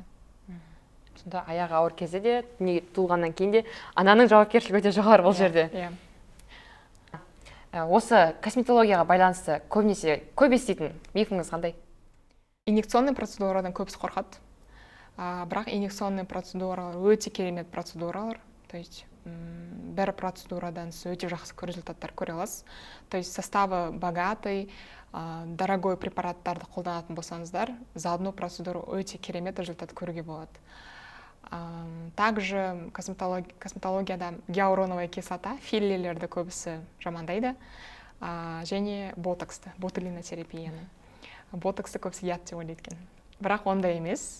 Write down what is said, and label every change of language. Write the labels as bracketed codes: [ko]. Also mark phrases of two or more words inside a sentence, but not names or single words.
[kk] Сонда аяғы ауыр кезде де, не туылғаннан кейін де ананың жауапкершілігі өте жоғары бұл жерде. Осы косметологияға байланысты көбінесе көп еститін мифіңіз қандай? Инъекционный процедурадан көбісі қорқады. Бірақ инъекционный процедуралар өте керемет процедуралар. [ru] То есть [kk] бір процедурадан сіз өте жақсы результаттар көре аласыз. [ru] То есть [kk] составы [ru] богатый, дорогой [kk] препараттарды қолданатын болсаңыздар, [ru] за одну процедуру [kk] өте керемет результат көруге болады. Также косметологияда [ru] гиалуроновая кислота, [kk] филлерлерді көбісі жамандайды, және ботоксты, ботулинотерапияны. Ботоксты көбісі ят деп ойлайды екен. Бірақ ондай емес.